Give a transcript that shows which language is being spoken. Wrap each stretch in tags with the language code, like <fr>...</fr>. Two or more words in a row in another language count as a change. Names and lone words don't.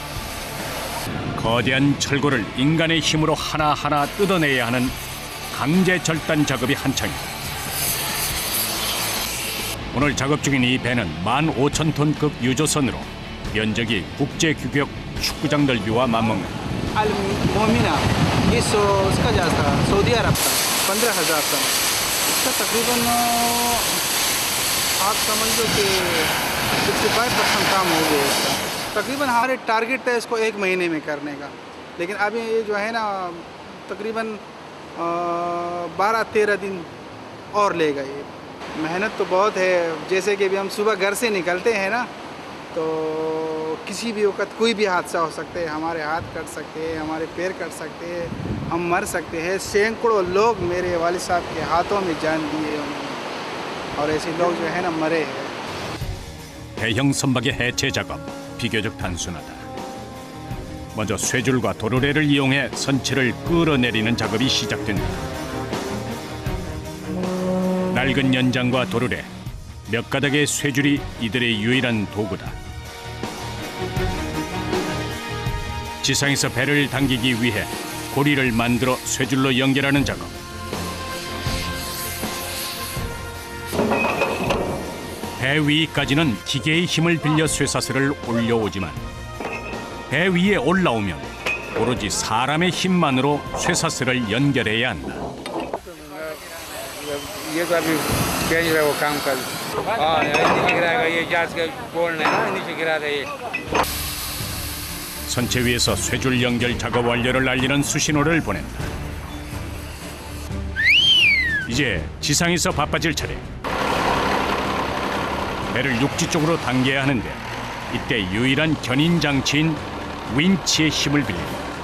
<ko>거대한 철골을 인간의 힘으로 하나하나 뜯어내야 하는 강제 절단 작업이 한창이다. 오늘 작업 중인 이 배는 15,000톤급 유조선으로 면적이 국제 규격 축구장 넓이와 맞먹는다.</ko> <hi>मोमिना ये इसका जाता सऊदी अरब का 15,000 का इसका तकरीबन आप समझ लो कि 65% काम हो गया इसका। तकरीबन हमारे टारगेट था इसको 1 महीने में करने का, लेकिन अभी ये जो है ना तकरीबन 12-13 दिन और लेगा। ये मेहनत तो बहुत है। जैसे कि अभी हम सुबह घर से निकलते हैं ना तो किसी भी वक्त कोई भी हादसा हो सकता है। हमारे हाथ कट सकते हैं, हमारे पैर कट सकते हैं, हम मर सकते हैं। सैकड़ों लोग मेरे वालिद साहब के हाथों में जान दिए उन्होंने, और ऐसे लोग जो है ना मरे हैं।</hi> <ko>대형 선박의 해체 작업 비교적 단순하다. 먼저 쇠줄과 도르래를 이용해 선체를 끌어내리는 작업이 시작된다. 낡은 연장과 도르래, 몇 가닥의 쇠줄이 이들의 유일한 도구다. 지상에서 배를 당기기 위해 고리를 만들어 쇠줄로 연결하는 작업. 배 위까지는 기계의 힘을 빌려 쇠사슬을 올려오지만 배 위에 올라오면 오로지 사람의 힘만으로 쇠사슬을 연결해야 한다.</ko> <hi>ये तो अभी चेंज रहा वो काम कर हाँ नीचे गिराएगा ये गैस का बोल्ट है ना नीचे गिरा रहा है।</hi> <ko>선체 위에서 쇠줄 연결 작업 완료를 알리는 수신호를 보낸다. 이제 지상에서 바빠질 차례. 배를 육지 쪽으로 당겨야 하는데 이때 유일한 견인 장치인 윈치의 힘을 빌린다.</ko>